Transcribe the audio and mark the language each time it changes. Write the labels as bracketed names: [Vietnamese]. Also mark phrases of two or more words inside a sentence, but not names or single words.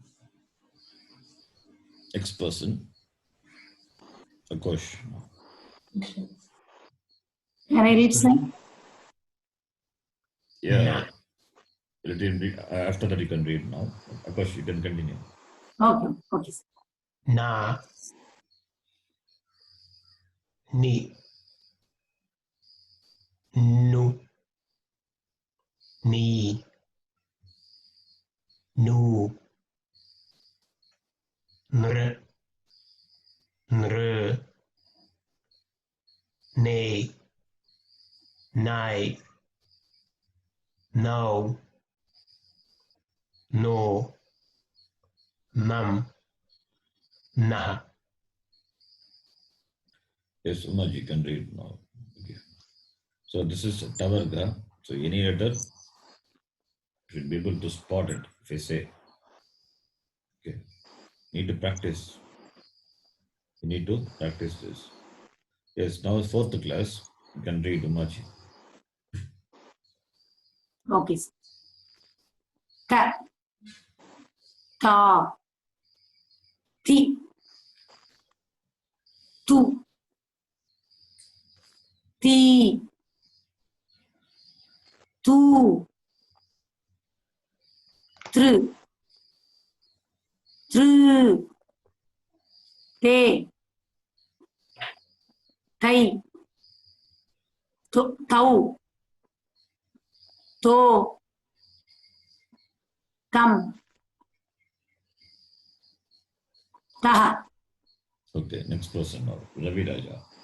[English] X person. Akosh. Can I read, sir? Yeah. After that you can read now. Akosh, you can continue. Okay, okay, sir. Na, Ni, Nu, Ni, Nu, Nr, Nr, Ne, Nai, No, No, Nam, Nah. Yes, Umaji, you can read now. Okay. So this is Tavarga. So any letter should be able to spot it if I say. Okay. Need to practice. You need to practice this. Yes, now 4th class. You can read Umaji. Okay, sir. Ta. Ta. Ti. Tu. Ti. Tu. Tr. Tr. Te. Tai. Tau. To. Tam. Taha. Okay, next person now. Ravi Raja.